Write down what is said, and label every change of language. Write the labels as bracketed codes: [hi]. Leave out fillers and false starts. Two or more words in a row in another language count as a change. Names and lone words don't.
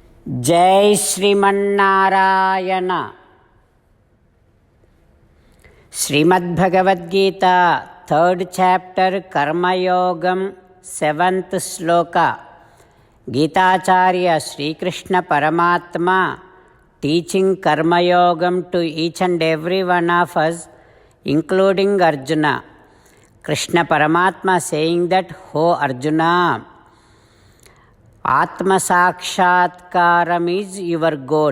[sa] जय श्रीमन्नारायण। श्रीमद्भगवद्गीता [en] 3rd chapter [sa] कर्मयोगम 7th श्लोका। [en] गीताचार्य श्रीकृष्ण परमात्मा teaching कर्मयोगम to each and every one of us, including Arjuna. Krishna Paramatma saying that, "Ho Arjuna, [sa] आत्म साक्षात्कारम् [en] is your goal.